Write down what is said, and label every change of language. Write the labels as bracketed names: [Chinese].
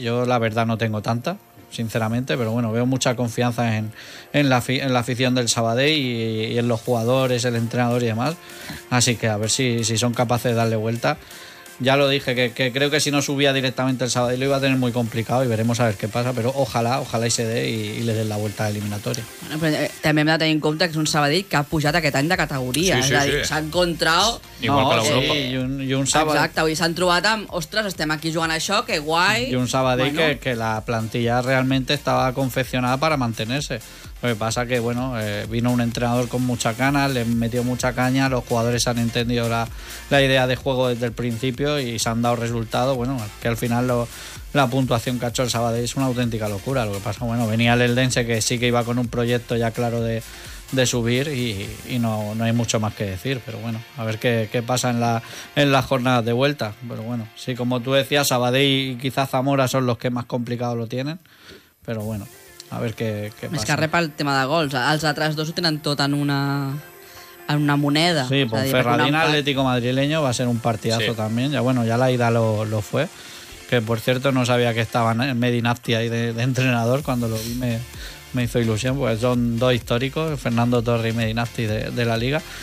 [Spanish] Yo la verdad no tengo tanta, sinceramente. Pero bueno, veo mucha confianza en la afición del Sabadell y en los jugadores, el entrenador y demás. Así que a ver si son capaces de darle vuelta. Ya lo dije, que creo que si no subía directamente el Sabadell lo iba a tener muy complicado y veremos a ver qué pasa, pero ojalá y se dé y le den la vuelta a la eliminatoria. [Catalan] Bueno, pero també hem de tenir en compte que és un Sabadell que ha pujat aquest any de categoria. Sí, sí, és a dir, sí. S'ha encontrat... I un Sabadell... Exacte, vull dir, s'han trobat amb... Ostres, estem aquí jugant això, que guai... I un Sabadell bueno. [Spanish] que la plantilla realmente estaba confeccionada para mantenerse. Lo que pasa que, bueno, vino un entrenador con mucha cana, le metió mucha caña, los jugadores han entendido la idea de juego desde el principio y se han dado resultados. Bueno, que al final la puntuación que ha hecho el Sabadell es una auténtica locura. Lo que pasa, bueno, venía el Eldense que sí que iba con un proyecto ya claro de subir y no hay mucho más que decir. Pero bueno, a ver qué pasa en las jornadas de vuelta. Pero bueno, sí, como tú decías, Sabadell y quizás Zamora son los que más complicado lo tienen. Pero bueno... [Catalan] A veure què passa. És que rep el tema de gols. Els altres dos ho tenen tot en una... en una moneda. [Spanish] Sí, Ponferradina Atlético Madrileño va a ser un partidazo, sí, también. Ya bueno, ya la ida lo fue. Que por cierto, no sabía que estaba Medi Nafti ahí de entrenador. Cuando lo vi me hizo ilusión, pues son dos históricos, Fernando Torres y Medi Nafti de la liga.